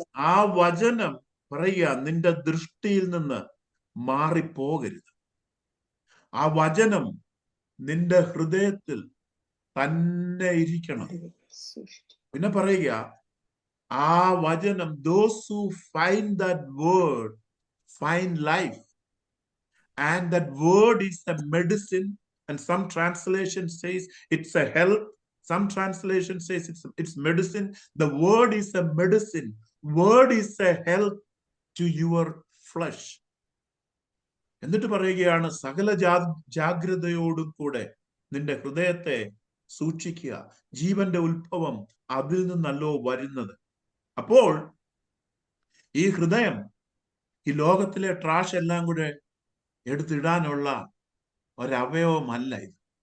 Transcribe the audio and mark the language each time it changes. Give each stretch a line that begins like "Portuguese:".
Malayalam: ആ വചനം പറയുക, നിന്റെ ദൃഷ്ടിയിൽ നിന്ന് മാറിപ്പോകരുത്. ആ വചനം നിന്റെ ഹൃദയത്തിൽ തന്നെ ഇരിക്കണം. പിന്നെ പറയുക, ആ വചനം,
English: those who find that word find life, and that word is a medicine, and some translation says it's a health, some translation says it's medicine. The word is a medicine, word is a health to your flesh.
Malayalam: എന്നിട്ട് പറയുകയാണ്, സകല ജാഗ്രതയോടും കൂടെ നിന്റെ ഹൃദയത്തെ സൂക്ഷിക്കുക. ജീവന്റെ ഉത്ഭവം അതിൽ നിന്നല്ലോ വരുന്നത്. അപ്പോൾ ഈ ഹൃദയം ഈ ലോകത്തിലെ ട്രാഷ് എല്ലാം കൂടെ എടുത്തിടാനുള്ള ഒരവയവമല്ല ഇത്.